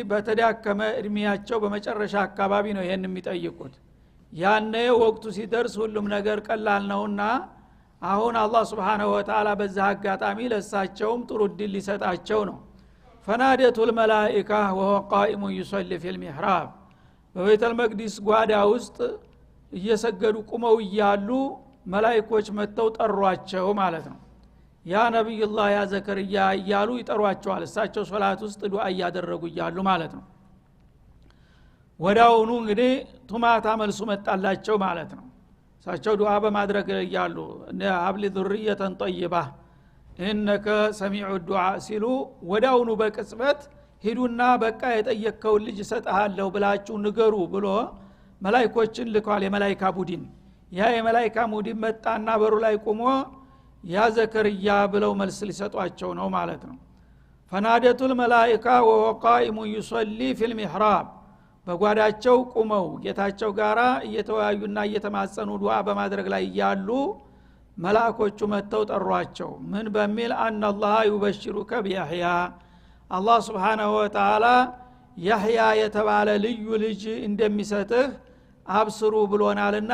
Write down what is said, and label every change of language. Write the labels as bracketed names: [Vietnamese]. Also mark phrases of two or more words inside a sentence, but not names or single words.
[Amharic] በተዳከመ እድሜያቸው በመጨረሻ አካባቢ ነው ይሄን የሚጠይቁት። ያኔ ወቅቱ ሲደርስ ሁሉም ነገር ቀላል ነውና አሁን አላህ [Arabic] سبحانه وتعالى [Amharic] በዛ አጋጣሚ ለሳቸውም ጥሩ ድል ሊሰጣቸው ነው። [Arabic] فنادته الملائكة وهو قائم يصلي في المحراب [Amharic] በቤተል መቅዲስ ጓዳ ውስጥ እየሰገዱ ቁመው እያሉ መላእክቶች መተው ጠሯቸው ማለት ነው። [Arabic] يا نبي الله يا زكريا [Amharic] እያሉ ይጠሯቸዋል እሳቸው ሶላት ውስጥ ዱዓ ያደረጉ እያሉ ማለት ነው። ወዳውኑ እንግዲህ ቱማታ መልሱ መጣላቸው ማለት ነው። እሳቸው ዱዓ በማድረግ እያሉ [Arabic] هب لي ذرية طيبة إنك سميع الدعاء [Amharic] ሲሉ ወዳውኑ በቅጽበት ሂዱና በቃ የጠየቀው ልጅ ሰጣሃለሁ ብላችሁ ንገሩ ብሎ መላእክቶችን ልኳል። የመላእክታ ቡድን ያ የመላእክታ ቡድን መጣና በሩ ላይ ቆሞ [Arabic] يا زكريا [Amharic] ብለው መልስ ሊሰጧቸው ነው ማለት ነው። [Arabic] فنادته الملائكة وهو قائم يصلي في المحراب [Amharic] በጓዳቸው ቁመው ጌታቸው ጋራ እየተወያዩና እየተማጸኑ ዱዓ በማድረግ ላይ ያሉ መላእክቶቹ መተው ጠሯቸው። ምን በሚል [Arabic] أن الله يبشرك بيحيى [Amharic] አላህ [Arabic] سبحانه وتعالى [Amharic] ያህያ የተባለ ልዩ ልጅ እንደሚሰጥህ አብስሩ ብሎናልና